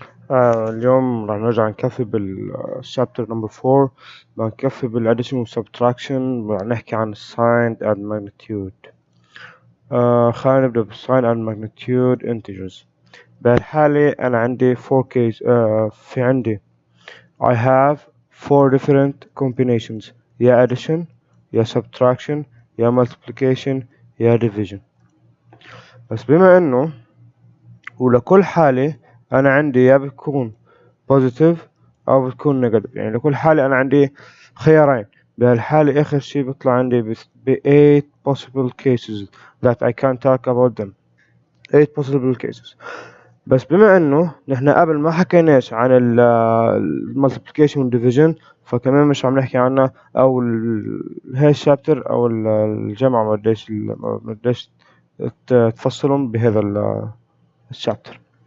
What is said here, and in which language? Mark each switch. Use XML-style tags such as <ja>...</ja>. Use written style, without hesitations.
<ar>اليوم راح نرجع نكفي بالشابتر نمبر 4. بنكفي بالاديشن والسبتراكشن، راح نحكي عن الساين and magnitude. خلينا نبدأ بالساين and magnitude integers. بهالحالة أنا عندي 4 case. في عندي I have 4 different combinations، يا addition يا subtraction يا multiplication يا division. بس بما إنه ولكل حالة أنا عندي يا بتكون positive أو بتكون negative، يعني لكل حالة أنا عندي خيارين. بهالحالة آخر شي بيطلع عندي ب 8</ar> <en>possible cases that I can talk about them. 8 possible cases.</en> <ar>بس بما إنه نحن قبل ما حكيناش عن ال multiplication وال division، فكمان مش عم نحكي عنها، أو هاي الشابتر أو الجامعة ما بديش تفصلهم بهذا الشابتر.</ar>